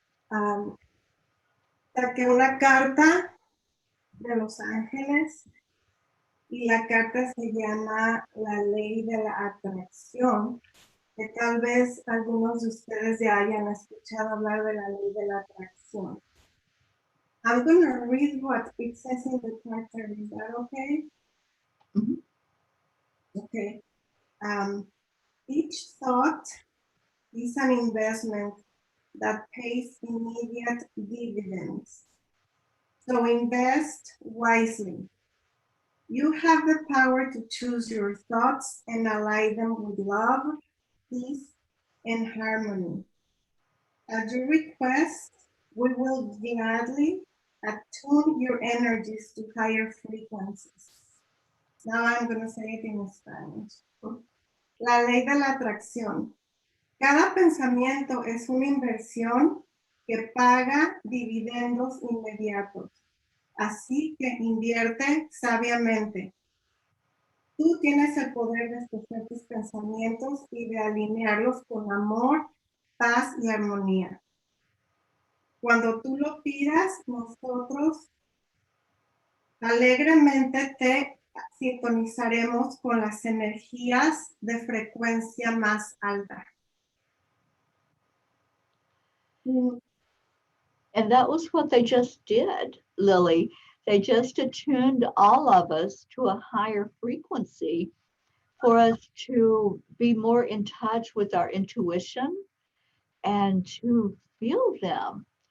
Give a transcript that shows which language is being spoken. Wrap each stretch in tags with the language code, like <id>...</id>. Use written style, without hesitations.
<es>Saqué una carta de Los Ángeles y la carta se llama La Ley de la Atracción, que tal vez algunos de ustedes ya hayan escuchado hablar de la Ley de la Atracción.</es> <en>I'm going to read what it says in the card. Is that okay? Mm-hmm. Okay. Each thought is an investment that pays immediate dividends. So invest wisely. You have the power to choose your thoughts and align them with love, peace, and harmony. At your request, we will gladly attune your energies to higher frequencies. Now I'm going to say it in Spanish.</en> <es>La ley de la atracción. Cada pensamiento es una inversión que paga dividendos inmediatos. Así que invierte sabiamente. Tú tienes el poder de escoger tus pensamientos y de alinearlos con amor, paz y armonía. Cuando tú lo pidas, nosotros alegremente te sintonizaremos con las energías de frecuencia más alta.</es> <en>And that was what they just did, Lily. They just attuned all of us to a higher frequency for us to be more in touch with our intuition and to feel them.</en>